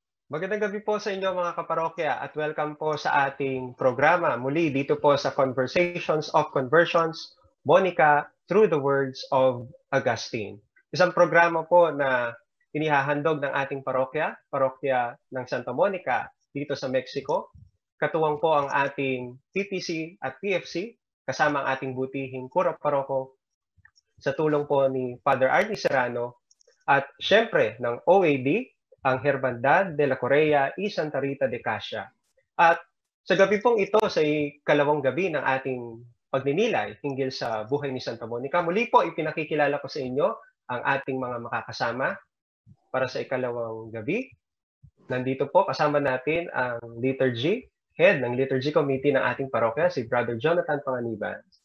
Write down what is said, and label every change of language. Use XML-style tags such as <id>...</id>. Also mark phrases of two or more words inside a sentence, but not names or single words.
<tl>Magandang gabi po sa inyo mga kaparokya at welcome po sa ating programa muli dito po sa Conversations of Conversions, Monica through the words of Augustine. Isang programa po na inihahandog ng ating parokya ng Santa Monica dito sa Mexico. Katuwang po ang ating PPC at PFC kasama ang ating butihing kura paroko sa tulong po ni Father Arnie Serrano at syempre ng OAD, ang Hermandad de la Correa y Santa Rita de Casia. At sa gabi pong ito, sa ikalawang gabi ng ating pagninilay hinggil sa buhay ni Santa Monica, muli po ipinakikilala ko sa inyo ang ating mga makakasama para sa ikalawang gabi. Nandito po kasama natin ang liturgy, head ng</tl> <en>liturgy committee</en> <tl>ng ating parokya, si Brother Jonathan Panganiban.</tl>